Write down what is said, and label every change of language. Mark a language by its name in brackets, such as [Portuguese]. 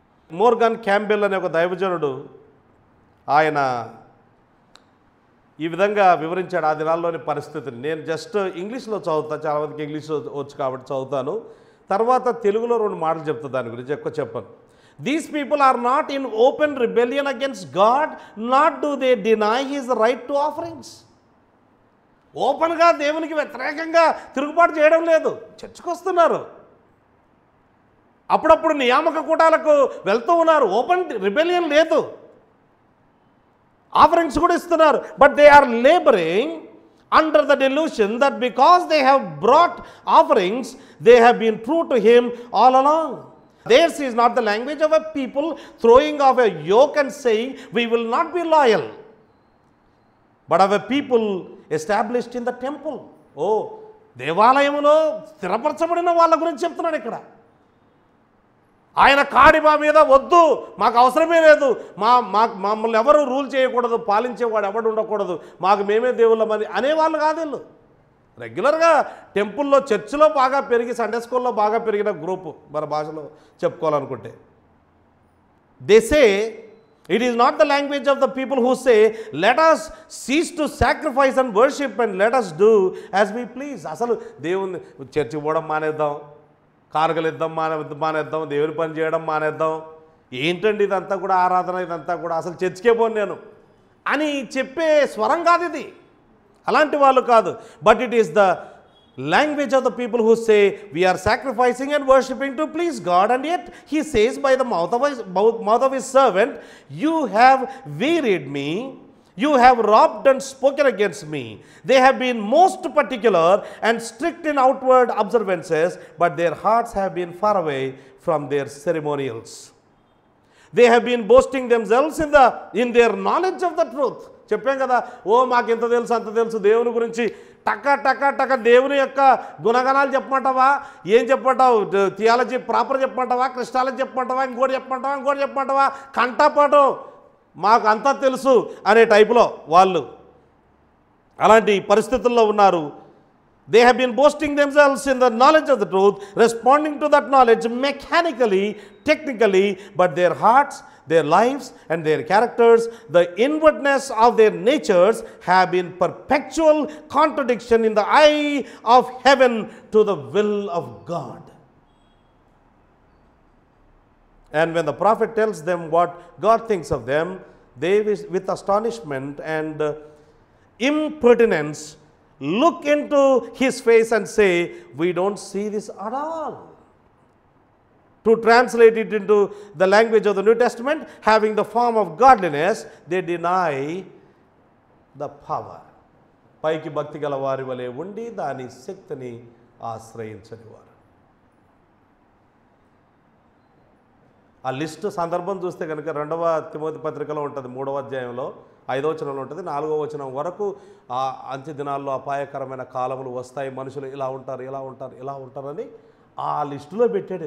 [Telugu] Morgan Campbell అనే ఒక దైవజనుడు ఆయన ఈ విధంగా వివరించాడు ఆ దినాల్లోని పరిస్థితిని. నేను జస్ట్ ఇంగ్లీష్లో చదువుతాను, చాలామందికి ఇంగ్లీష్ వచ్చు కాబట్టి చదువుతాను, తర్వాత తెలుగులో 2 మాటలు చెప్తాను దాని గురించి, ఎక్కువ చెప్పను. [English] These people are not in open rebellion against God, nor do they deny his right to offerings. [Telugu] ఓపెన్గా దేవునికి వ్యతిరేకంగా తిరుగుబాటు చేయడం లేదు, చర్చకు వస్తున్నారు, అప్పుడప్పుడు నియామక కూటాలకు వెళ్తూ ఉన్నారు, ఓపెన్ రిబెలియన్ లేదు, ఆఫరింగ్స్ కూడా ఇస్తున్నారు. [English] But they are laboring under the delusion that because they have brought offerings, they have been true to him all along. Theirs is not the language of a people throwing off a yoke and saying, we will not be loyal, but of a people established in the temple. [Telugu] దేవాలయములో స్థిరపరచబడిన వాళ్ళ గురించి చెప్తున్నాడు ఇక్కడ. ఆయన కాడి మా మీద వద్దు, మాకు అవసరమే లేదు, మమ్మల్ని ఎవరు రూల్ చేయకూడదు, పాలించేవాడు ఎవడు ఉండకూడదు, మాకు మేమే దేవుళ్ళమని అనేవాళ్ళు కాదు వీళ్ళు. రెగ్యులర్గా టెంపుల్లో, చర్చిలో బాగా పెరిగి, సండే స్కూల్లో బాగా పెరిగిన గ్రూపు మన భాషలో చెప్పుకోవాలనుకుంటే. [English] They say it is not the language of the people who say let us cease to sacrifice and worship and let us do as we please. [Telugu] అసలు దేవుని చర్చికి పోవడం మానేద్దాం, కానుకలు ఇద్దాం మానేద్దాం, దేవుని పని చేయడం మానేద్దాం, ఏంటండి ఇదంతా కూడా ఆరాధన, ఇదంతా కూడా అసలు చర్చికే పోను నేను అని చెప్పే స్వరం కాదు ఇది, అలాంటి వాళ్ళు కాదు. [English] But it is the language of the people who say we are sacrificing and worshipping to please God, and yet he says by the mouth of his servant, you have wearied me, you have robbed and spoken against me. They have been most particular and strict in outward observances, but their hearts have been far away from their ceremonials. They have been boasting themselves in their knowledge of the truth. [Telugu] చెప్పాం కదా, మాకు ఇంత తెలుసు అంత తెలుసు, దేవుని గురించి టక దేవుని యొక్క గుణగణాలు చెప్పమంటావా, ఏం చెప్పమంటావు, థియాలజీ ప్రాపర్ చెప్పమంటావా, క్రిస్టాలజీ చెప్పమంటావా, ఇంకోటి చెప్పమంటావా, కంటపాఠం మాకు అంతా తెలుసు అనే టైపులో వాళ్ళు అలాంటి పరిస్థితుల్లో ఉన్నారు. [English] They have been boasting themselves in the knowledge of the truth, responding to that knowledge mechanically, technically, but their hearts, their lives, and their characters, the inwardness of their natures have been perpetual contradiction in the eye of heaven to the will of God. And when the prophet tells them what God thinks of them, they with astonishment and impertinence look into his face and say, we don't see this at all. To translate it into the language of the New Testament, having the form of godliness, they deny the power. [Telugu] పైకి భక్తి గల వారి వలె ఉండి దాని శక్తిని ఆశ్రయించని వారు. ఆ లిస్ట్ సందర్భం చూస్తే కనుక 2వ తిమోతి పత్రికలో ఉంటుంది, 3వ అధ్యాయంలో 5వ వచనంలో ఉంటుంది, 4వ వచనం వరకు ఆ అంత్య దినాల్లో అపాయకరమైన కాలములు వస్తాయి, మనుషులు ఇలా ఉంటారు ఇలా ఉంటారు ఇలా ఉంటారని ఆ లిస్టులో పెట్టాడు.